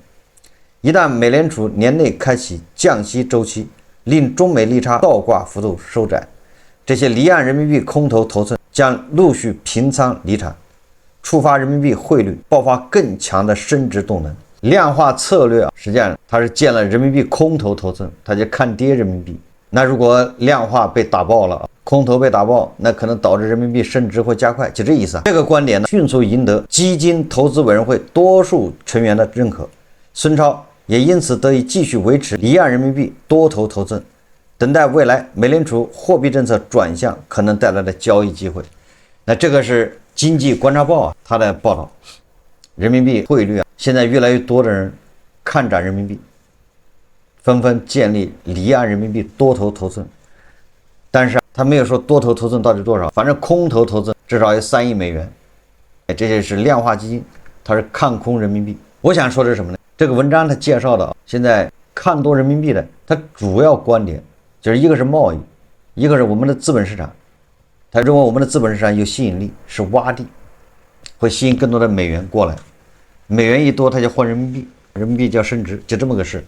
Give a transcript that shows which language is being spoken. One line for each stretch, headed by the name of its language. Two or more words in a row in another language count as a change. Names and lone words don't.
Chinese: 一旦美聯儲年內開啟降息週期，令中美利差倒掛幅度收窄，這些離岸人民幣空頭頭寸將陸續平倉離場，觸發人民幣匯率爆發更強的升值動能。量化策略實際上它是建了人民幣空頭頭寸，它就看跌人民幣。那如果量化被打爆了，空头被打爆，那可能导致人民幣升值会加快，就这意思。这個觀點呢，迅速贏得基金投資委員會多數成員的認可。孫超也因此得以繼續維持離岸人民幣多頭頭寸，等待未來美聯儲貨幣政策轉向可能帶來的交易機會。那這個是經濟觀察報它的報道，人民幣匯率現在越來越多的人看漲人民幣，紛紛建立離岸人民幣多頭頭寸，但是他沒有說多頭頭寸到底多少，反正空頭头寸至少有3億美元。這些是量化基金，它是看空人民幣。我想說的是什麼呢？這個文章他介紹的現在看多人民幣的，它主要觀點就是一個是貿易，一個是我們的資本市場。他認為我們的資本市場有吸引力，是窪地，會吸引更多的美元過來，美元一多他就換人民幣，人民幣就要升值，就這麼個事。